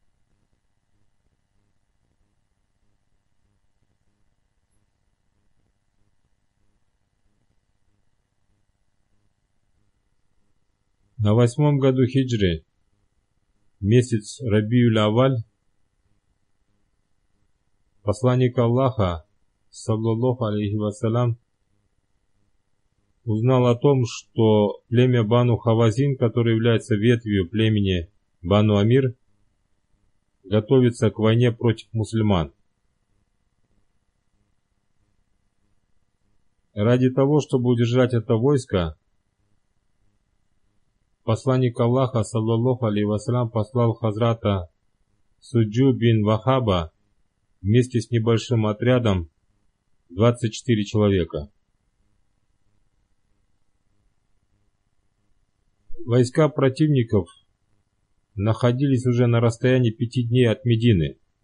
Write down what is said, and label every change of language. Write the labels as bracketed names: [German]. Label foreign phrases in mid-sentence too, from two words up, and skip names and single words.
[Russian] На 8-м году хиджры, месяц Рабиуль-Авваль, посланник Аллаха, [Arabic] صلى الله عليه وسلم, [Russian] узнал о том, что племя Бану Хавазин, которое является ветвью племени Бану Амир, готовится к войне против мусульман. Ради того, чтобы удержать это войско, посланник Аллаха, [Arabic] صلى الله عليه وسلم, [Russian] послал Хазрата Суджу бин Вахаба вместе с небольшим отрядом 24 человека. Войска противников находились уже на расстоянии 5 дней от Медины.